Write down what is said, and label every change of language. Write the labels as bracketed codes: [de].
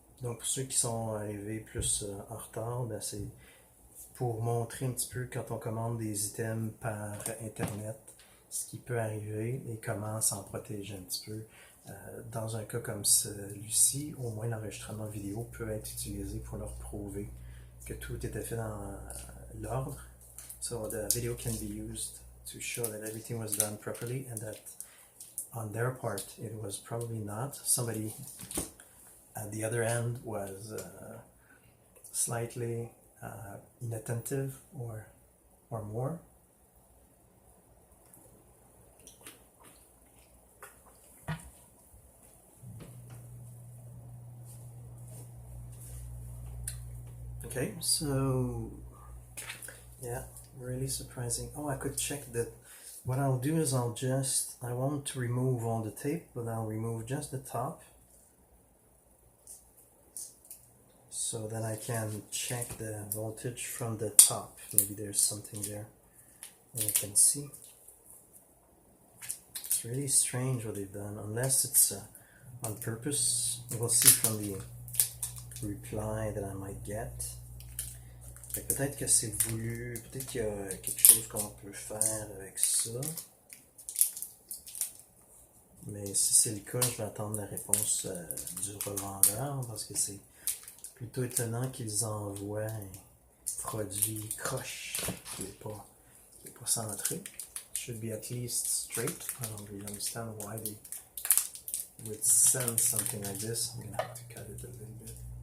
[fr] Donc pour ceux qui sont arrivés plus en retard, ben c'est pour montrer un petit peu quand on commande des items par internet, ce qui peut arriver et comment s'en protéger un petit peu. Dans un cas comme celui-ci, au moins l'enregistrement vidéo peut être utilisé pour leur prouver que tout était fait dans l'ordre. [en] So the video can be used to show that everything was done properly and that on their part it was probably not. Somebody at the other end was slightly inattentive or more. Okay, so yeah, really surprising. Oh, I could check that. What I'll do is I won't remove all the tape, but I'll remove just the top. So then I can check the voltage from the top. Maybe there's something there that I can see. It's really strange what they've done, unless it's on purpose. We'll see from the reply that I might get. [fr] Peut-être que c'est voulu, peut-être qu'il y a quelque chose qu'on peut faire avec ça. Mais si c'est le cas, je vais attendre la réponse du revendeur parce que c'est plutôt étonnant qu'ils envoient un produit croche qui n'est pas centré. [en] It should be at least straight. I don't really understand why they would send something like this. I'm gonna have to cut it a little bit.